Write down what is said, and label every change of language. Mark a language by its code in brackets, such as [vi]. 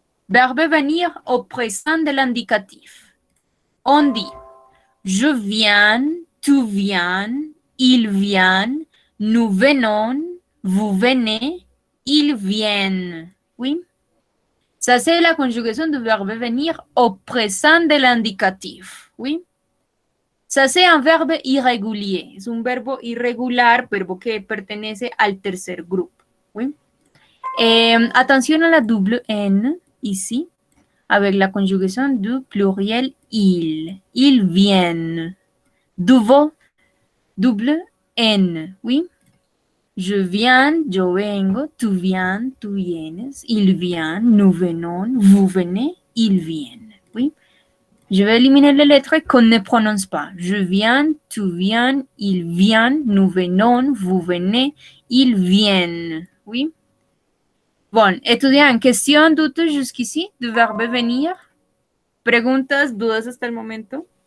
[fr] Verbe venir au présent de l'indicatif. On dit je viens, tu viens, ils viennent, nous venons, vous venez, ils viennent. Oui. Ça, c'est la conjugaison du verbe venir au présent de l'indicatif. Oui. Ça, c'est un verbe irrégulier. [es] Es un verbo irregular, verbo que pertenece al tercer grupo. [fr] Oui. [es] Atención a la [fr] double N, ici, avec la conjugaison du pluriel il. Ils viennent. Double N, oui. Je viens, [es] yo vengo, [fr] tu viens, [es] tú vienes, [fr] ils viennent, nous venons, vous venez, ils viennent, oui. Je vais éliminer les lettres qu'on ne prononce pas. Je viens, tu viens, ils viennent, nous venons, vous venez, ils viennent, oui. Bon, étudiant, question, doute jusqu'ici du verbe venir? [es] Preguntas, dudas hasta el momento?